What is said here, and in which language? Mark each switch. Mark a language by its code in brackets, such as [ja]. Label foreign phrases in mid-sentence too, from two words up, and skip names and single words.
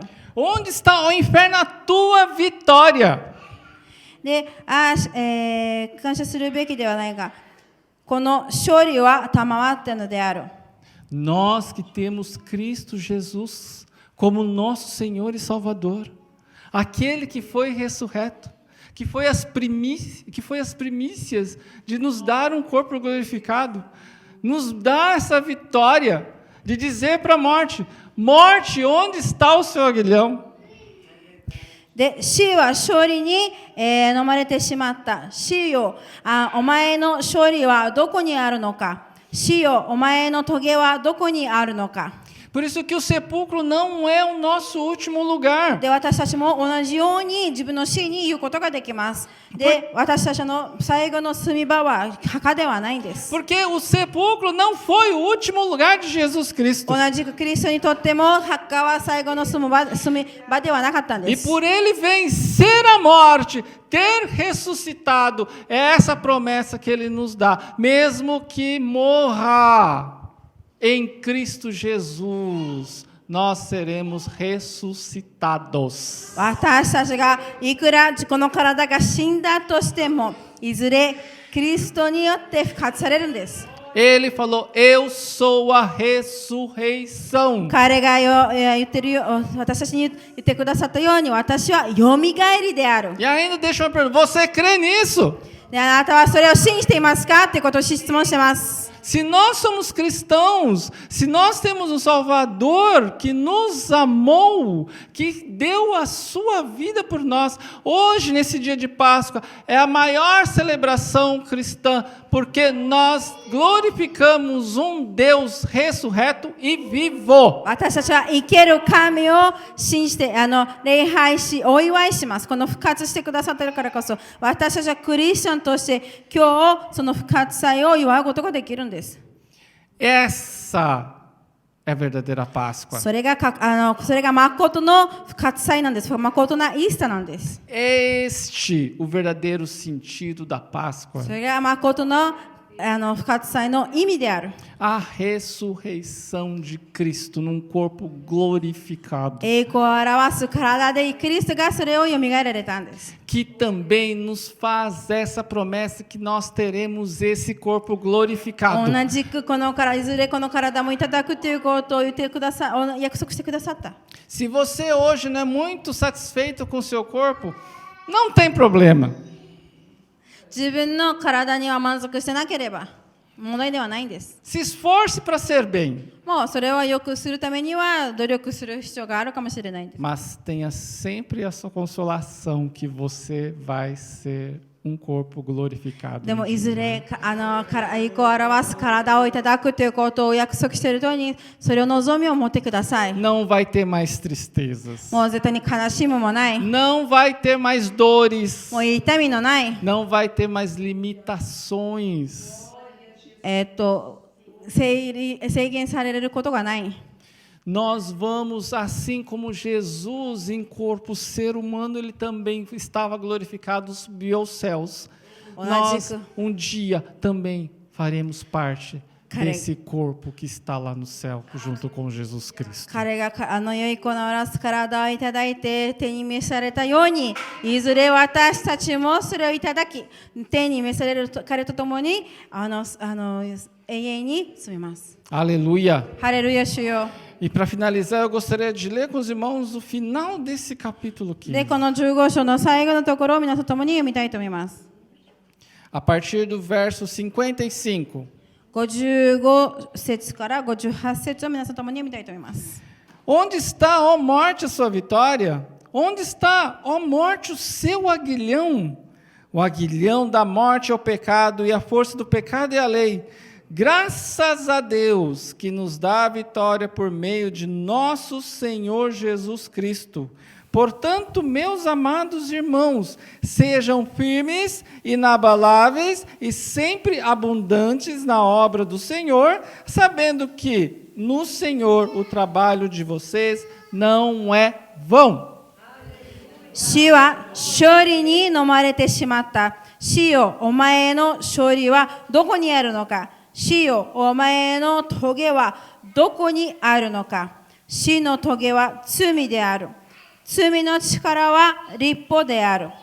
[pt] Onde está o inferno, a tua vitória? [ja] で、感謝するべきではないが、この勝利は賜ったのである。 [pt] Nós que temos Cristo Jesus como nosso Senhor e Salvador, aquele que foi ressurreto, que foi as primícias de nos dar um corpo glorificado, nos dá essa vitória de dizer para a morte: morte, onde está o seu aguilhão? [ja] で、死は勝利に、飲まれてしまった。死よ、お前の勝利はどこにあるのか。死よ、お前の棘はどこにあるのか。 [pt] Por isso que o sepulcro não é o nosso último lugar. [ja] で、私たちも同じように自分の死に言うことができます。で、私たちの最後の住み場は墓ではないんです。 [pt] Porque o sepulcro não foi o último lugar de Jesus Cristo. [ja] 同じくキリストにとっても墓は最後の住み場ではなかったんで [pt] E [ja] す。 [pt] por ele vencer a morte, ter ressuscitado, é essa promessa que ele nos dá. Mesmo que morra em Cristo Jesus, nós seremos ressuscitados. [ja] 私たちがいくらこの体が死んだとしても、いずれキリストによって復活されるんです。 [pt] Ele falou: Eu sou a ressurreição. [ja] 彼が言ってるよ、私たちに言ってくださったように、私はよみがえりである。 [pt] E ainda deixa eu perguntar: Você crê nisso? [ja] で、あなたはそれを信じていますかってことを質問してます。 [pt] Se nós somos cristãos, se nós temos um Salvador que nos amou, que deu a sua vida por nós, hoje, nesse dia de Páscoa, é a maior celebração cristã, porque nós glorificamos um Deus ressurreto e vivo. [ja] 私たちは生ける神を信じて礼拝しお祝いします。この復活してくださっているからこそ、私たちはクリスチャンとして今日その復活祭を祝うことができるんです。 [pt] Essa é a verdadeira Páscoa. [ja] それが誠の復活祭なんです。誠なイースターなんです。 [pt] É este o verdadeiro sentido da Páscoa. [ja] それが誠の復活祭の意味である。 [pt] A ressurreição de Cristo num corpo glorificado. [ja] 栄光を表す体でキリストがそれを蘇られたんです。 [pt] Que também nos faz essa promessa que nós teremos esse corpo glorificado. [ja] 同じくこの体、いずれこの体もいただくということを言ってくださ、約束してくださった。 [pt] Se você hoje não é muito satisfeito com o seu corpo, não tem problema. [ja] 自分の体には満足してなければ問題ではないんです。 [pt] Se esforce para ser bem, [ja] もうそれを良くするためには努力する必要があるかもしれないんです。 [pt] mas tenha sempre a sua consolação que você vai ser um corpo glorificado. [ja] でもいずれ栄光を表す体をいただくということを約束しているように、それを望みを持ってください。 [pt] Não vai ter mais tristezas. [ja] もう絶対に悲しむもない。 [pt] Não vai ter mais dores. [ja] もう痛みのない。 [pt] Não vai ter mais limitações. [ja] 制限されることがない。 [pt] Nós vamos, assim como Jesus em corpo ser humano, ele também estava glorificado, subiu aos céus. Nós, um dia, também faremos parte desse corpo que está lá no céu, junto com Jesus Cristo. [ja] 彼が良い子の表す体をいただいて手に召されたように、いずれ私たちもそれをいただき、手に召される彼と共に永遠に住みます。 [pt] Aleluia! [ja] ハレルヤ主よ。 [pt] E para finalizar, eu gostaria de ler com os irmãos o final desse capítulo 15. [ja] で、この15章の最後のところを皆さんと共に読みたいと思います。 [pt] A partir do verso 55. [ja] 55 節から58節を皆さんと共に読みたいと思います。 [pt] Onde está, ó morte, a sua vitória? Onde está, ó morte, o seu aguilhão? O aguilhão da morte é o pecado, e a força do pecado é a lei. Graças a Deus que nos dá a vitória por meio de nosso Senhor Jesus Cristo. Portanto, meus amados irmãos, sejam firmes, inabaláveis e sempre abundantes na obra do Senhor, sabendo que no Senhor o trabalho de vocês não é vão. [ja] 死は勝利に飲まれてしまった。死よ、お前の勝利はどこにあるのか。死よ、お前の棘はどこにあるのか。死の棘は罪である。罪の力は立法である。